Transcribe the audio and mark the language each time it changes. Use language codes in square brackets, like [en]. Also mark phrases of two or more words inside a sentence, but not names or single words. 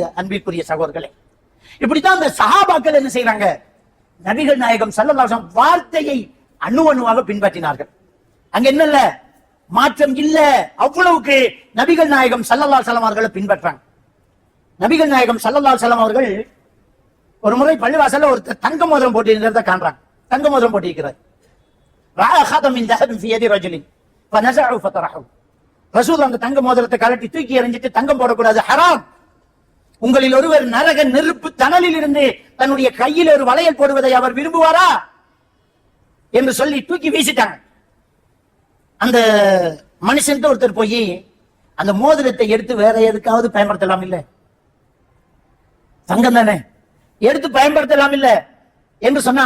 [ta] அன்பிற்குரிய சகோதரர்களே, இப்படித்தான் அந்த சஹாபாக்கள் என்ன செய்றாங்க, நபிகள் நாயகம் [ar] صلى الله عليه وسلم [ta] வார்த்தையை அணு அணுவாக பின்பற்றினார்கள். அங்க என்னல்ல மாற்றம் இல்ல, அவ்வளவுக்கு நபிகள் நாயகம் [ar] صلى الله عليه وسلم [ta] அவர்களை பின்பற்றாங்க. நபிகள் நாயகம் [ar] صلى الله عليه وسلم [ta] அவர்கள் ஒரு முறை பள்ளிவாசல்ல ஒரு தங்க மோதிரம் போட்டு இருக்கிறத காண்றாங்க. தங்க மோதிரம் போட்டு இருக்கிறார். [ar] ரஅ خاتم من ذهب في يد رجل فنزعه فطرحه. [ta] ரசூல் அந்த தங்க மோதிரத்தை கழட்டி தூக்கி எறிஞ்சிட்டு, தங்கம் போடக்கூடாது, ஹராம். உங்களில் ஒருவர் நரக நெருப்பு தணலில் இருந்து தன்னுடைய கையில் ஒரு வளையல் போடுவதை அவர் விரும்புவாரா என்று சொல்லி தூக்கி வீசிட்டாங்க. அந்த மனுஷன் ஒருத்தர் போய் அந்த மோதிரத்தை எடுத்து வேற எதுக்காவது பயன்படுத்தலாம் இல்ல, தங்கம் தானே, எடுத்து பயன்படுத்தலாம் இல்ல என்று சொன்னாங்க.